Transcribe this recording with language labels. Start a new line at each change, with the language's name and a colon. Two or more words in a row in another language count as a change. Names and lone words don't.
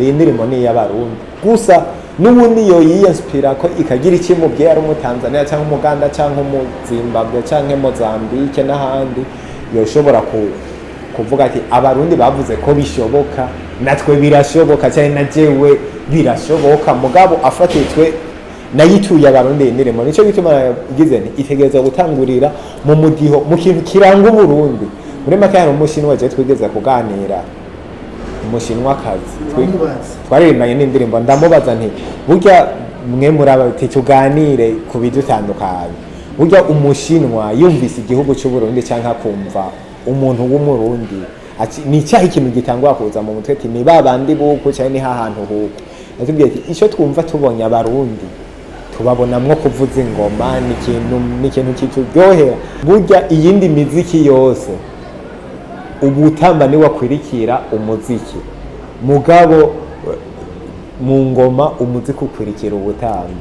Rundi: Iyi ndirimbo ni iy'Abarundi gusa, n'ubundi yo yiyinspira ko ikagira ikimubwiye ari umutanzania cyangwa umuganda cyangwa umuzimbabwe cyangwa Mozambique n'ahandi, yoshobora kuvuga ati Abarundi bavuze ko bishoboka, natwe birashoboka cyangwa najewe birashoboka. Mugabo afatitwe nayituye Abarundi indirimbo, nico gituma Ugize nti itegereza gutangurira mu mudiho, mu kintu kiranga Uburundi. Muri make hari umushinwa je twigeze kuganira, umushinwa kazi twaririmbanye n'indirimbo, ndamubaza nti burya mwe murabati tuganire ku bidutandukanye, burya umushinwa yumvise igihugu cy'u Burundi cyangwa kumva umuntu w'umurundi ni cyaha ikintu gitangwa kuza mu mutwe ati ni babandi buko cyane ni hahantu huko. Atubwiye ati icyo twumva tubonye Abarundi tubabonamwo kuvuza ingoma n'ikintu kituryohera. Burya iyindi miziki yose ubutamba ni wakwirikira umuziki, mugabo mu ngoma umuziki ukwirikira ubutamba.